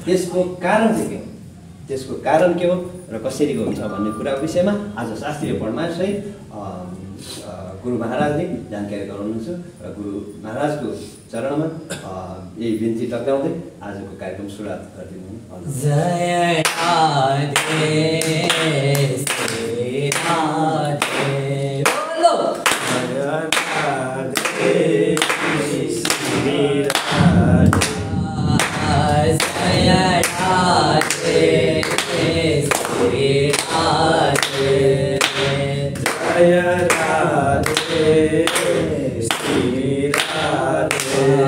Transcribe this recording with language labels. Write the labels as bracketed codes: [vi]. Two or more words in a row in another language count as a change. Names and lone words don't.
[ne] त्यसको कारण चाहिँ के हो, त्यसको कारण के हो र कसरीको हुन्छ भन्ने कुराको विषयमा आज शास्त्रीय प्रमाणसहित गुरु महाराजले जानकारी गराउनुहुन्छ र गुरु महाराजको चरणमा यही बिन्ती टक्राउँदै आजको कार्यक्रम सुरुवात गरिदिनु। जय राधे श्री राधे बोलो जय राधे श्री राधे जय राधे श्री राधे जय राधे श्री राधे